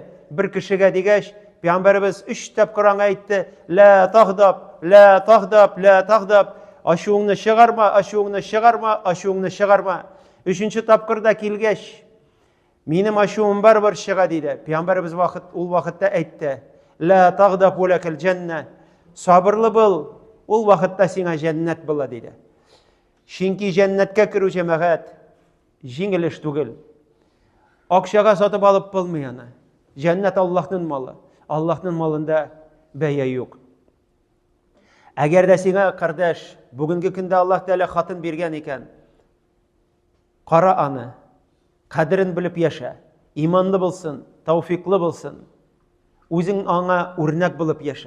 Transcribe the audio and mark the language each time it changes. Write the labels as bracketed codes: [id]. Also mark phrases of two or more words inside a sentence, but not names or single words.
[tt] Бер кешегә дигәч, Пәйгамбәрбез 3 тапкыр аңа әйтте: [ar] "لا تغضب، لا تغضب، لا تغضب." [tt] Ачуыңны чыгарма, ачуыңны чыгарма, ачуыңны чыгарма. 3нче тапкырда килгәч, "Минем ачуым барбыр чыга" диде. Пәйгамбәрбез ул вакытта әйтте: [ar] "لا تغضب ولك الجنة." [tt] Сабырлы бул, ул вакытта сиңа җәннәт була диде. Чөнки җәннәткә керү җәмәгать җиңел эш түгел. Акчага сатып алып булмый аны. Җәннәт Аллаһның малы. Аллаһның малында бәя юк. Әгәр дә сиңа, кардәш, бүгенге көндә Аллаһ Тәала хатын биргән икән, кара аны, кадерен белеп яшә, иманлы булсын, тауфиклы булсын, үзең аңа үрнәк булып яшә.